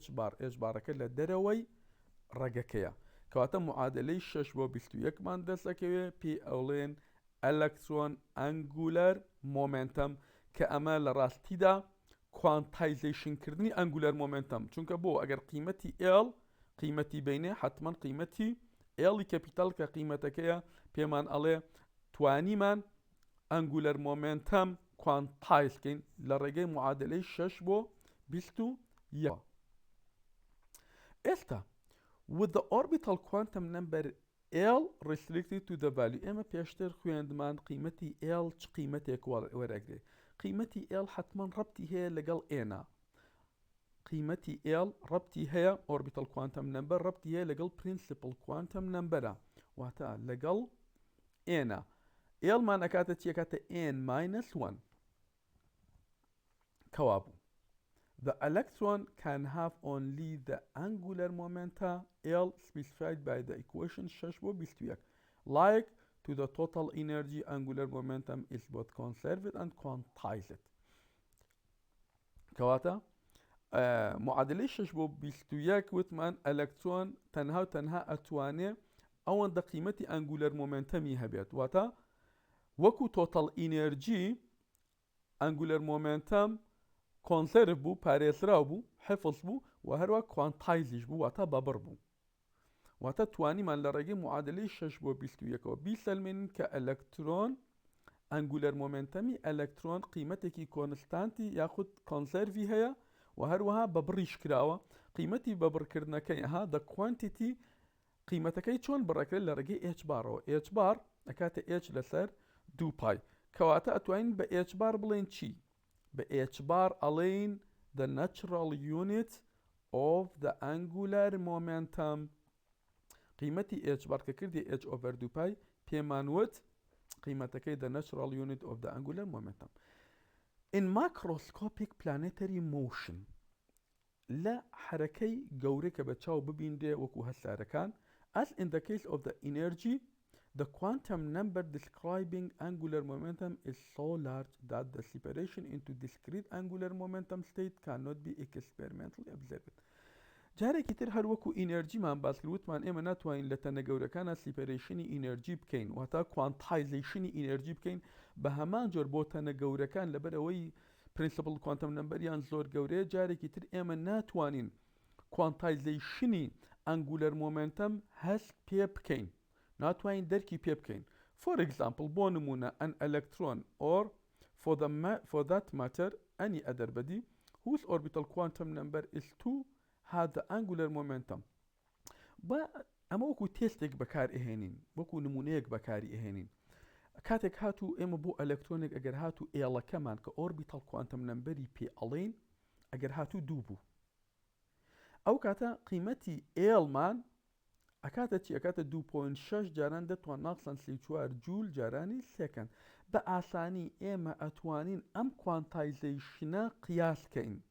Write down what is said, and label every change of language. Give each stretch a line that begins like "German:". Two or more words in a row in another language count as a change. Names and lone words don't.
Central Kurdish: بار h بارەکە لە دەرەوەی ڕێگەکەیە کەواتە معادلەی 6 بۆ 21 مان دەسەکەوێ پێی ئەوڵێن
English: electron angular momentum
Central Kurdish: کە ئەمە لە ڕاستیدا کوانتایزیشنکردنی
English: angular momentum
Central Kurdish: چونکە بۆ ئەگەر قیمەتی l قیمەتی بینێ حتمما قیمەتی ئێڵی کەپیتال کە قیمەتەکەیە پێمان ئەڵێ توانیمان
English: angular momentum
Central Kurdish: کوانتایزکەین لە ڕێگەی معادلەی 6 بۆ 21 ئێستا
English: with the orbital quantum number l restricted to the value
Central Kurdish: ئێمە پێشتر خوێندمان قیمەتی l چ قیمەتێک وەرەگرێ قیمەتی l حتمما ڕەبتی هەیە لەگەڵ ئێنا قیمەتی l ڕەبتی هەیە
English: orbital quantum number
Central Kurdish: ڕەبتی هەیە لەگەڵ
English: principal quantum numberە
Central Kurdish: واتە لەگەڵ ئێنا l مان ئەکاتە چی ئەکاتە n-1
English: کەوابوو The electron can have only the angular momenta L specified by the equation 6 بۆ 21 like to the total energy angular momentum is both conserved and quantized
Central Kurdish: کەواتە معادلەی 6 بۆ 21 وتمان ئەلەکترۆن تەنها و تەنها ئەتوانێ ئەوەندە قیمەتی ئەنگولەر مۆمنتەمی هەبێت واتە وەکو
English: total energy angular momentum
Central Kurdish: کۆنسەرڤ بوو پارێزراو بوو حفظ بوو و هەروە کوانتایزیش بوو واتە بەبڕ بوو واتە توانیمان لە ڕێگەی معادلەی 6 بۆ 21ەوە بیسەلمێنین کە
English: electron angular momentum
Central Kurdish: ئەلەکترۆن قیمەتێکی کۆنستانتی یاخود کۆنسەرڤی هەیە و هەروەها بەبڕیش کراوە قیمەتی بەبڕکردنەکەی ها
English: the quantity
Central Kurdish: قیمەتەکەی چۆن بڕەکرێت لە ڕێگەی h بارەوە h بار ئەکاتە h لەسەر 2 پای کەواتە ئەتوانین بە h بار بڵێن چی بە h بار ئەڵێن
English: the natural unit of the angular momentum
Central Kurdish: قیمەتی h بار کە کردی h over 2 پای پێمانوت قیمەتەکەی
English: the natural unit of the angular momentum in macroscopic planetary motion
Central Kurdish: لە حرەکەی گەورەی کە بە چاو ببیندێ وەکو هەسارەکان
English: as in the case of the energy the quantum number describing angular momentum is so large that the separation into discrete angular momentum state cannot be experimentally observed
Central Kurdish: جارێکی تر هەر وەکو ئینەرجیمان باس کرد وتمان ئێمە ناتوانین لە تەنە گەورەکانە سیپەرێشنی ئینەرجی بکەین واتە کوانتایزیشنی ئینەرجی بکەین بە هەمان جۆر بۆ تەنە گەورەکان لەبەر ئەوەی
English: principal quantum number
Central Kurdish: زۆر گەورەیە جارێکی تر ئێمە ناتوانین کوانتایزیشنی
English: angular momentum
Central Kurdish: هەست پێ بکەین ناتوانین دەرکی پێ بکەین
English: for example
Central Kurdish: بۆ نمونە
English: an electron or for that matter any other body whose orbital quantum number is 2 had the angular momentum
Central Kurdish: ئەمە وەکو تێستێک بەکار ئەهێنین وەکو نمونەیەک بەکاری ئەهێنین کاتێک هاتوو ئێمە بۆ ئەلەکترۆنێک ئەگەر هاتوو ئێڵەکەمان کە
English: orbital quantum number
Central Kurdish: پێ ئەڵێن ئەگەر هاتوو 2 بوو ئەو کاتە قیمەتی ئێڵمان ئەکاتە چی ئەکاتە 2.6 جاران دەتوان ناقسەن 34 جول جارانی سێکەند بە ئاسانی ئێمە ئەتوانین ئەم کوانتایزیشنە قیاسکەین